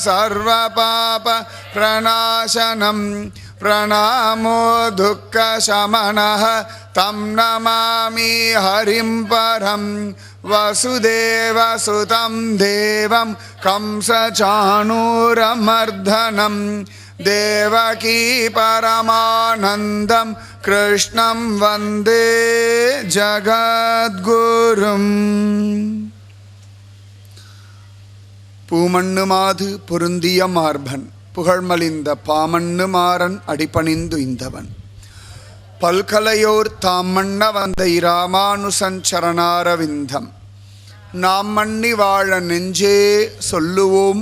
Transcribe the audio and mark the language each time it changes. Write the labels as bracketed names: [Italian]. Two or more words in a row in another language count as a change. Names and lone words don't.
[Sanskrit] सर्वपापप्रणाशनं प्रणामो दुःखशमनः तं नमामि हरिं परं वसुदेवसुतं देवं कंसचाणूरमर्दनं देवकी परमानन्दं कृष्णं वन्दे जगद्गुरुम् [Tamil] பூமண்ணுமாது பொருந்திய மார்பன் புகழ்மலிந்த பாமண்ணு மாறன் அடிபணிந்து இந்தவன் பல்கலையோர் தாம் மன்ன வந்த இராமானுசன் சரணாரவிந்தம் நாம் மன்னி வாழ நெஞ்சே சொல்லுவோம்